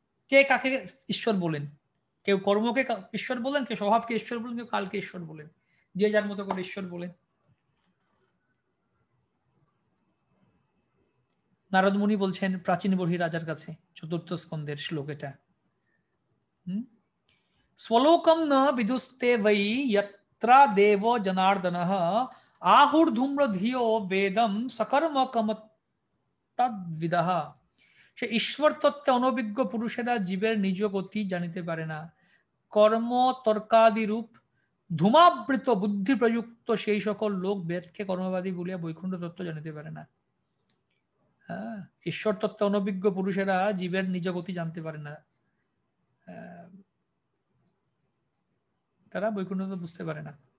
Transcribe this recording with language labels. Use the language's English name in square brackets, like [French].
[Bangla] কে কাকে ঈশ্বর বলেন? কেউ কর্মকে ঈশ্বর বলেন, কেউ স্বভাবকে ঈশ্বর বলেন, কেউ কালকে ঈশ্বর বলেন, যে যার মতো করে ঈশ্বর বলেন। নারদ মুনি বলছেন প্রাচীন বর্হি রাজার কাছে, চতুর্থ স্কন্ধের শ্লোক এটা। [Sanskrit] स्वलोकम न विदुस्ते वै यत्रा देव जनार्दनः आहुर्धूम्रधियो वेदम सकर्म कम तद्विदः। [Bangla] সে ঈশ্বর তত্ত্বে অনভিজ্ঞ পুরুষেরা জীবের নিজ গতি জানিতে পারে না। কর্ম তর্কাদি রূপ ধূমাবৃত বুদ্ধি প্রযুক্ত সেই সকল লোক বেদকে কর্মবাদী বলিয়া বৈকুণ্ঠ তত্ত্ব জানিতে পারে না। হ্যাঁ, ঈশ্বর তত্ত্বে অনভিজ্ঞ পুরুষেরা জীবের নিজ গতি জানতে পারে না, তারা বৈকুণ্ঠ বুঝতে পারে না।